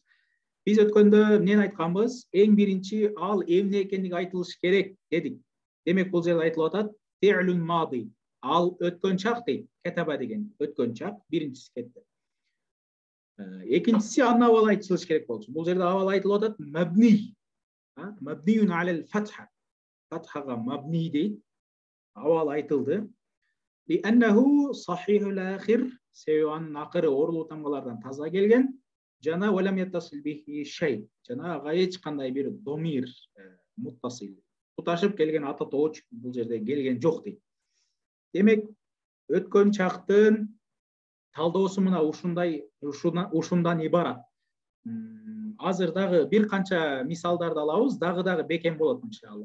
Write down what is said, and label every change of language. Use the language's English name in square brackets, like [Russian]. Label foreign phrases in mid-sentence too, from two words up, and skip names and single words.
[Kyrgyz] Биз өткөндө эмнени айтканбыз? Эң биринчи ал эмне экендиги айтылышы керек дедик. Демек, бул жерде айтылып атат [Arabic] فعل ماض. [Kyrgyz] Ал өткөн чак дейт. Катаба деген өткөн чак, биринчиси кетти. Экинчиси анын абалы айтылышы керек болчу. Бул жерде абал айтылып атат мабни. [Arabic] مبني على الفتحة. [Kyrgyz] Фатхага мабни дейт. [Arabic] Абал айтылды. لأنه صحيح الآخر, [Kyrgyz] себеби анын акыры ooрлуу тамгалардан таза келген. [Arabic] Жана ولم يتصل به شيء. [Kyrgyz] Жана ага эч кандай бир домир, муттасил, туташып келген ата тооч бул жерде келген жок дейт. Демек, өткөн чактын талдоосу мына ушундан ибарат. Азыр дагы бир канча мисалдарды алабыз, дагы бекем болот иншалла.